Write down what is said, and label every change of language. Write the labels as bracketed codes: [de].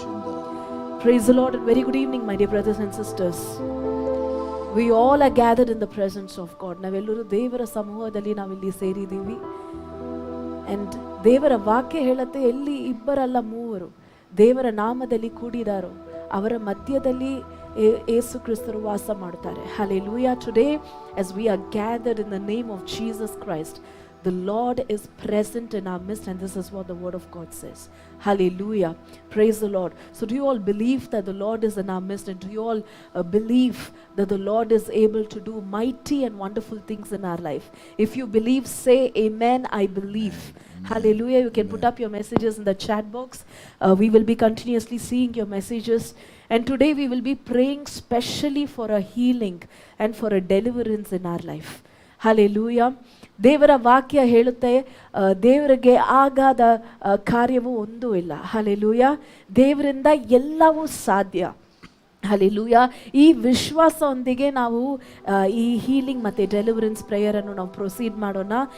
[en] Praise the Lord and very good evening, my dear brothers and sisters. We all are gathered in the presence of God. [kn] ನಾವೆಲ್ಲರೂ ದೇವರ ಸಮೂಹದಲ್ಲಿ ನಾವಿಲ್ಲಿ ಸೇರಿದ್ದೀವಿ. And ದೇವರ ವಾಕ್ಯ ಹೇಳುತ್ತೆ, ಎಲ್ಲಿ ಇಬ್ಬರಲ್ಲ ಮೂವರು ದೇವರ ನಾಮದಲ್ಲಿ ಕೂಡಿದಾರೋ ಅವರ ಮಧ್ಯದಲ್ಲಿ ಯೇಸು ಕ್ರಿಸ್ತರು ವಾಸ ಮಾಡ್ತಾರೆ. [en] Hallelujah. Today as we are gathered in the name of Jesus Christ, the Lord is present in our midst, and this is what the word of God says. Hallelujah. Praise the Lord. So do you all believe that the Lord is in our midst, and do you all believe that the Lord is able to do mighty and wonderful things in our life? If you believe, say amen. I believe. Hallelujah. You can put up your messages in the chat box. We will be continuously seeing your messages, and today we will be praying specially for a healing and for a deliverance in our life. Hallelujah. [kn] ದೇವರ ವಾಕ್ಯ ಹೇಳುತ್ತೆ, ದೇವರಿಗೆ ಆಗಾದ ಕಾರ್ಯವೂ ಒಂದೂ ಇಲ್ಲ. Hallelujah. ದೇವರಿಂದ ಎಲ್ಲವೂ ಸಾಧ್ಯ. ಹಲ್ಲೆಲೂಯಾ. ಈ ವಿಶ್ವಾಸದೊಂದಿಗೆ ನಾವು ಈ ಹೀಲಿಂಗ್ ಮತ್ತು ಡೆಲಿವರೆನ್ಸ್ ಪ್ರೇಯರನ್ನು ನಾವು ಪ್ರೊಸೀಡ್ ಮಾಡೋಣ.